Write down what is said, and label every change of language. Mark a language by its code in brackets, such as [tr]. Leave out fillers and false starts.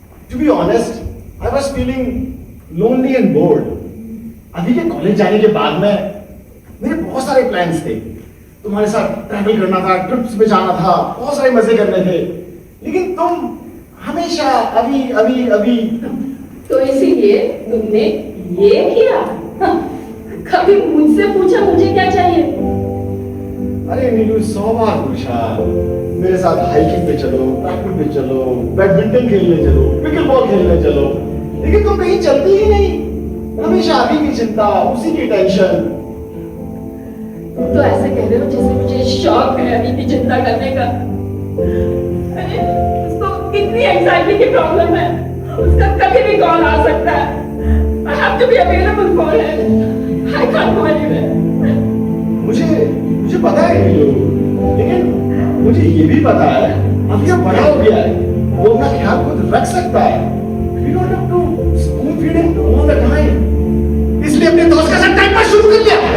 [en] To be honest, I was feeling lonely and bored. [hi] अभी के college जाने के बाद में मेरे बहुत सारे प्लान्स थे। तुम्हारे साथ ट्रैवल करना था, ट्रिप्स पे जाना था, बहुत सारे मजे करने थे। लेकिन तुम हमेशा अभी अभी अभी। तो इसीलिए तुमने ये किया? कभी मुझसे पूछा मुझे क्या चाहिए? अरे नीलू 100 बार पूछा, मेरे साथ हाइकिंग पे चलो, ट्रैकिंग पे चलो, बैडमिंटन खेलने चलो, पिकल बॉल खेलने चलो, लेकिन तुम कहीं चलती ही नहीं। हमेशा अभी की चिंता, उसी की टेंशन। तुम तो ऐसे कह रहे हो जैसे मुझे शौक है अभी की चिंता करने का। अरे उसको कितनी एंजाइटी की प्रॉब्लम है, उसका कभी भी कॉल आ सकता है। [en] I have to be available for him. I can't go anywhere. [hi] मुझे पता है नीलू, लेकिन मुझे ये भी पता है अभी ये बड़ा हो गया है, वो अपना ख्याल खुद रख सकता है। [en] We don't have to spoon feed him all the time. [hi] इसलिए अपने दोस्त के साथ टाइम पास शुरू कर लिया।